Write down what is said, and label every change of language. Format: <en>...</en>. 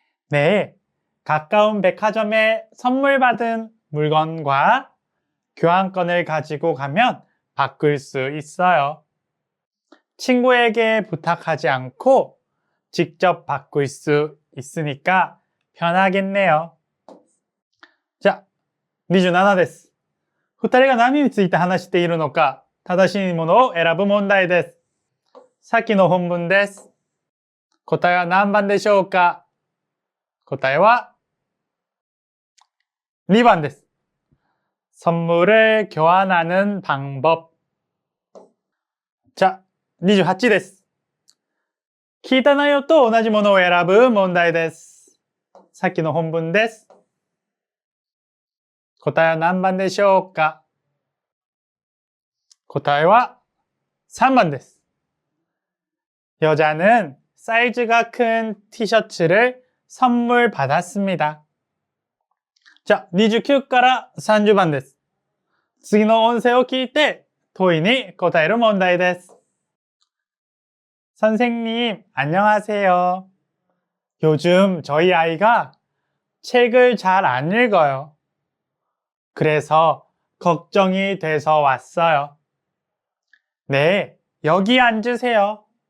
<ko>네, 가까운 백화점에 선물 받은 물건과 교환권을 가지고 가면 바꿀 수 있어요. 친구에게 부탁하지 않고 직접 바꿀 수 있으니까 편하겠네요.</ko> <ja>자, 27です. 2人が何について話しているのか正しいものを選ぶ問題です。さっきの本文です。答えは何番でしょうか？答えは2번です.</ja> <ko>선물을 교환하는 방법. 자, 28です.</ko> <ja>聞いた内容と同じものを選ぶ問題です。さっきの本文です。答えは何番でしょうか？答えは3번です.</ja> <ko>여자는 사이즈가 큰 티셔츠를 선물 받았습니다.</ko> <ja>자, 29から30番です. 次の音声を聞いて問いに答える問題です。</ja> <ko>선생님, 안녕하세요. 요즘 저희 아이가 책을 잘 안 읽어요. 그래서 걱정이 돼서 왔어요. 네, 여기 앉으세요.</ko>